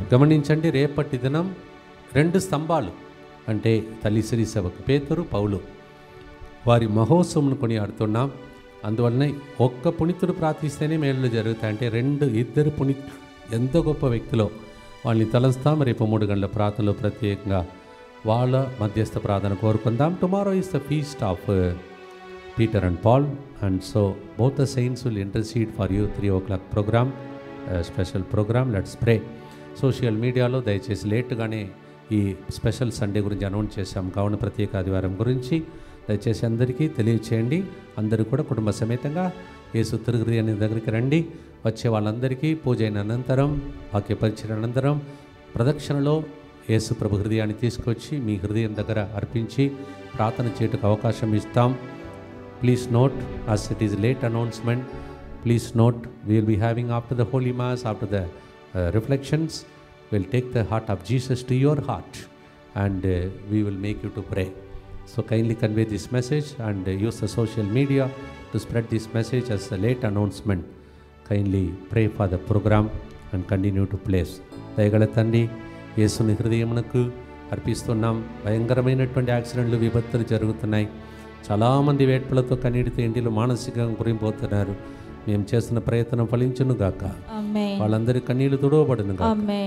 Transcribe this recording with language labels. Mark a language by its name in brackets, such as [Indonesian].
[Telugu] గమనించండి, రేపటి దినం 2 స్తంభాలు అంటే తల్లి శ్రీ సభకు పేతురు పౌలు వారి మహోత్సవం కొనియాడుతున్నాం. అందువలన ఒక్క పుణితుడు ప్రార్థిస్తేనే మేలు జరుగుతాయి. అంటే 2-2 పుణితులు ఎంతో గొప్ప వ్యక్తిలో వాళ్ళని తలంస్తాం. రేపు 3 గంటల ప్రార్థనలో ప్రత్యేకంగా వాళ్ళ మధ్యస్థ ప్రార్థన కోరుకుందాం. [English] Tomorrow is the feast of Peter and Paul, and so both the saints will intercede for you. 3 o'clock program, a special program. Let's pray. [Telugu] Social మీడియాలో దయచేసి లేట్గానే ఈ స్పెషల్ సండే గురించి అనౌన్స్ చేశాం కావున ప్రత్యేక ఆదివారం గురించి దయచేసి అందరికీ తెలియచేయండి. అందరూ కూడా కుటుంబ సమేతంగా యేసు తిరుహృదయాన్ని దగ్గరికి రండి. వచ్చే వాళ్ళందరికీ పూజ అయిన అనంతరం వాక్యపరిచిన అనంతరం ప్రదక్షిణలో యేసు ప్రభు హృదయాన్ని తీసుకొచ్చి మీ హృదయం దగ్గర అర్పించి ప్రార్థన చేయటకు అవకాశం ఇస్తాం. [English] Please note as it is late announcement, please note we will be having after the Holy Mass, after the reflections, we'll take the heart of Jesus to your heart and we will make you to pray. So kindly convey this message and use the social media to spread this message as a late announcement. Kindly pray for the program and continue to place. [Telugu] దయగల తండ్రి యేసుని హృదయమునకు అర్పిస్తున్నాం. భయంకరమైనటువంటి యాక్సిడెంట్లు విపత్తులు జరుగుతున్నాయి. చాలామంది వేట్పులతో కన్నీటితో ఇంటిలో మానసికంగా గురిపోతున్నారు. మేము చేస్తున్న ప్రయత్నం ఫలించును గాక. వాళ్ళందరి కన్నీళ్లు తుడవబడును గాక.